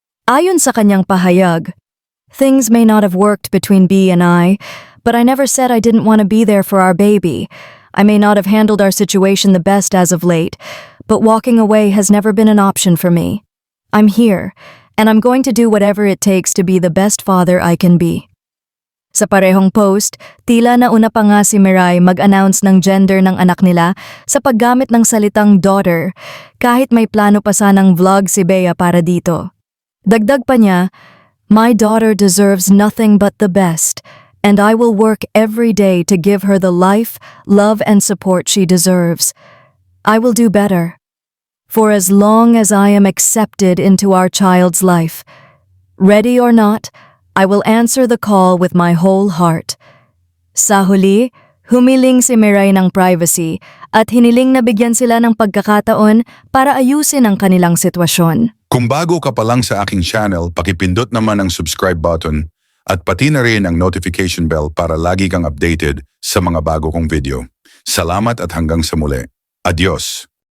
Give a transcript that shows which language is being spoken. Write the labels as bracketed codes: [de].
[tl] Ayon sa kanyang pahayag, [en] "Things may not have worked between B and I, but I never said I didn't want to be there for our baby. I may not have handled our situation the best as of late, but walking away has never been an option for me. I'm here, and I'm going to do whatever it takes to be the best father I can be." [tl] Sa parehong post, tila nauna pa nga si Mirai mag-announce ng gender ng anak nila sa paggamit ng salitang daughter, kahit may plano pa sanang vlog si Bea para dito. Dagdag pa niya, [en] "My daughter deserves nothing but the best, and I will work every day to give her the life, love, and support she deserves. I will do better. For as long as I am accepted into our child's life, ready or not, I will answer the call with my whole heart." [tl] Sa huli, humiling si Mirai ng privacy at hiniling na bigyan sila ng pagkakataon para ayusin ang kanilang sitwasyon. Kung bago ka pa lang sa aking channel, pakipindot naman ang subscribe button at pati na rin ang notification bell para lagi kang updated sa mga bago kong video. Salamat at hanggang sa muli. Adios!